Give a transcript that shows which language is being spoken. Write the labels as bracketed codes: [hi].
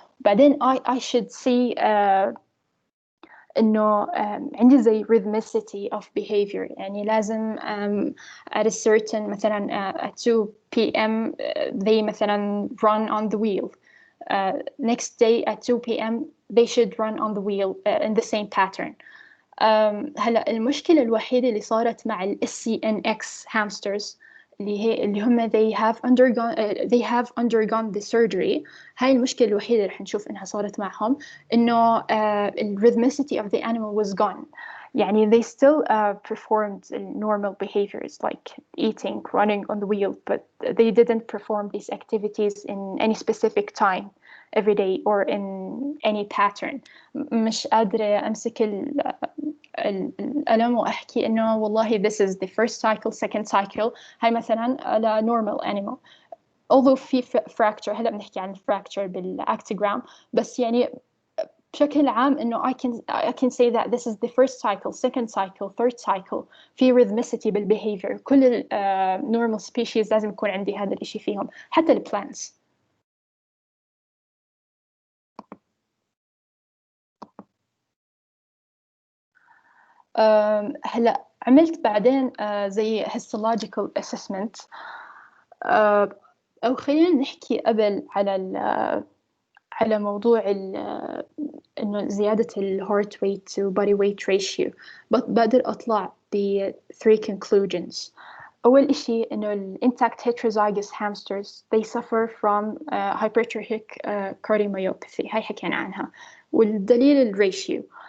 [ar] بعدين [en] I should see [ar] إنه عندي زي [en] rhythmicity of behavior، [ar] يعني لازم [en] at a certain [ar] مثلا [en] at 2 p.m. they [ar] مثلا [en] run on the wheel. Next day at 2 p.m. they should run on the wheel in the same pattern. [ar] هلا المشكلة الوحيدة اللي صارت مع ال SCNX hamsters اللي هم [en] they have undergone the surgery. [ar] هاي المشكلة الوحيدة اللي رح نشوف إنها صارت معهم، إنه [en] the rhythmicity of the animal was gone. [ar] يعني [en] they still performed normal behaviors like eating, running on the wheel, but they didn't perform these activities in any specific time every day or in any pattern. [ar] مش قادرة أمسك الألم وأحكي إنه والله [en] this is the first cycle second cycle. [ar] هاي مثلا على normal animal. [en] although [ar] في [en] fracture، [ar] هلا بنحكي عن [en] fracture بالactogram، [ar] بس يعني بشكل عام إنه [en] I can say that this is the first cycle second cycle third cycle. [ar] في rhythmicity بالbehavior. كل ال normal species لازم يكون عندي هذا الإشي فيهم، حتى ال plants. هلا عملت بعدين زي histological assessment، أو خلينا نحكي قبل على موضوع إنه زيادة ال [en] heart weight to body weight ratio. [ar] بقدر أطلع ب 3 conclusions. أول إشي إنه [en] ال intact heterozygous hamsters they suffer from hypertrophic cardiomyopathy. [ar] هاي حكينا عنها، والدليل الريشيو.